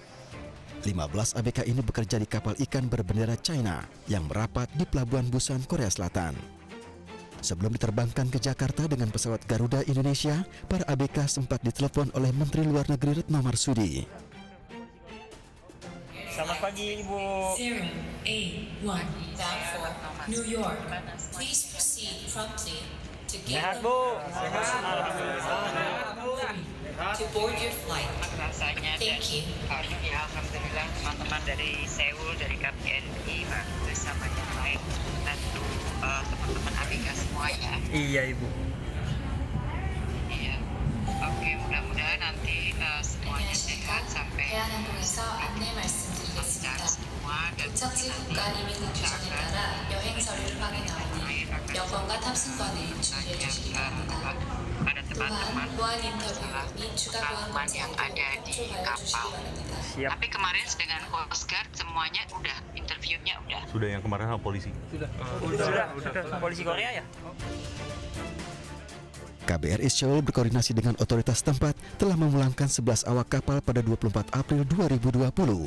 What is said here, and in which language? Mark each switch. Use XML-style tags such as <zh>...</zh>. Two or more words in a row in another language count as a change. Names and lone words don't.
<id>15 ABK ini bekerja di kapal ikan berbendera China yang merapat di Pelabuhan Busan, Korea Selatan. Sebelum diterbangkan ke Jakarta dengan pesawat Garuda Indonesia, para ABK sempat ditelepon oleh Menteri Luar Negeri Retno Marsudi. Selamat pagi, Ibu.</id> <en>081 bound for New York. Please proceed promptly to</en> <id>Sehat,</id> <en>gate</en> <id>Bu.</id> <en>to board your flight.</en> <id>Rasanya</id> <en>Thank you.</en> <id>ya, alhamdulillah teman-teman dari Seoul, dari KBRI bersama yang lain, tentu teman-teman ABK semuanya. Iya, Ibu. Iya. Oke, mudah-mudahan nanti semuanya sehat</id> <ko>안녕하십니까?</ko> <id>sampai</id> <ko>대한항공에서 안내</ko> <id>lancar</id> <ko>말씀드리겠습니다.</ko> <id>semua dan</id> <ko>목적지</ko> <id>nanti</id> <ko>국가 이민 규정에 따라 여행 서류를 확인하오니 여권과 탑승권을 준비해 주시기 바랍니다.</ko> <id>pada teman-teman</id> <ko>또한 보안 인터뷰 및 추가 보안</ko> <id>pengalaman yang</id> <ko>검사에도</ko> <id>ada di</id> <ko>초청하여</ko> <id>kapal.</id> <ko>주시기 바랍니다.</ko> <id>Siap. Tapi kemarin dengan Coast Guard semuanya udah interviewnya udah. Sudah yang kemarin sama polisi. Sudah. Polisi Korea ya? KBRI Seoul berkoordinasi dengan otoritas tempat telah memulangkan 11 awak kapal pada 24 April 2020.</id>